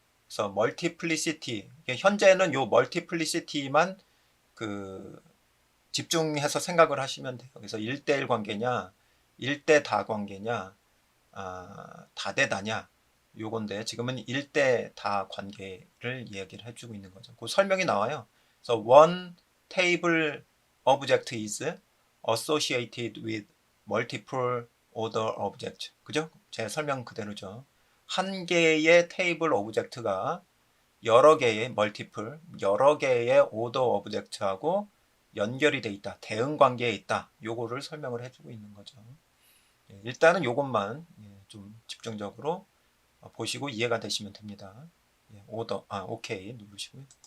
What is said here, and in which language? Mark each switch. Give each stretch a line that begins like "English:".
Korean: 그래서 멀티플리시티, 현재는 요 멀티플리시티만 그 집중해서 생각을 하시면 돼요. 그래서 1대1 관계냐, 1대 다 관계냐, 다대다냐, 요건데 지금은 1대 다 관계를 이야기를 해주고 있는 거죠. 그 설명이 나와요. 그래서
English: one table object is associated with multiple order object.
Korean: 그죠? 제 설명 그대로죠. 한 개의 테이블 오브젝트가 여러 개의 여러 개의 오더 오브젝트하고 연결이 돼 있다. 대응 관계에 있다. 요거를 설명을 해주고 있는 거죠. 일단은 요것만 좀 집중적으로 보시고 이해가 되시면 됩니다. 오케이 누르시고요.